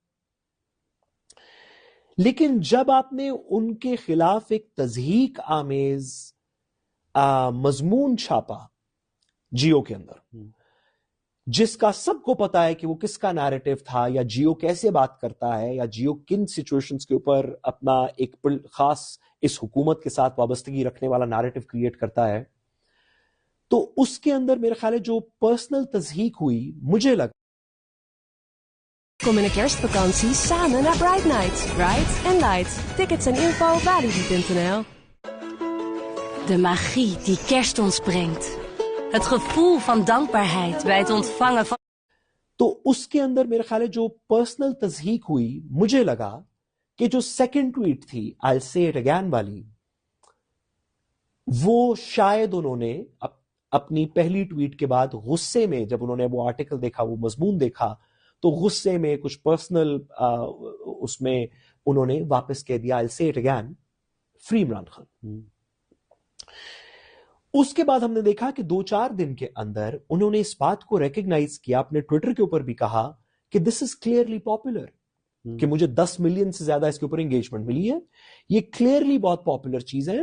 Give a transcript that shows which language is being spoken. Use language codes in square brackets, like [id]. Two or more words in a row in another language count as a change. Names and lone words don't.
[ur] لیکن جب آپ نے ان کے خلاف ایک تضحیک آمیز مضمون چھاپا جیو کے اندر، جس کا سب کو پتا ہے کہ وہ کس کا نیریٹو تھا، یا جیو کیسے بات کرتا ہے، یا جیو کن سچویشنز کے اوپر اپنا ایک خاص اس حکومت کے ساتھ وابستگی رکھنے والا [en] narrative create [ur] کرتا ہے، تو اس کے اندر میرے خیال ہے جو پرسنل تضحیک ہوئی، مجھے لگا [nl] Kom in de kerstvakantie samen naar Bright Nights. [en] Bright and Light. [nl] Tickets en info walibi.nl. De magie die kerst ons brengt. Het gevoel van dankbaarheid bij het ontvangen van... [ur] تو اس کے اندر میرے خیال ہے جو پرسنل تضحیک ہوئی، مجھے لگا کہ جو [en] second tweet [ur] تھی [en] I'll say it again [ur] والی، وہ شاید انہوں نے اپنی پہلی ٹویٹ کے بعد غصے میں، جب انہوں نے وہ آرٹیکل دیکھا، وہ مضمون دیکھا، تو غصے میں کچھ پرسنل اس میں انہوں نے واپس کہہ دیا [en] I'll say it again [ur] فری عمران خان. اس کے بعد ہم نے دیکھا کہ 2-4 دن کے اندر انہوں نے اس بات کو ریکگنائز کیا، اپنے ٹویٹر کے اوپر بھی کہا کہ [en] this is clearly popular, [ur] کہ مجھے 10 ملین سے زیادہ اس کے اوپر انگیجمنٹ ملی ہے، یہ کلیئرلی بہت پاپولر چیز ہے.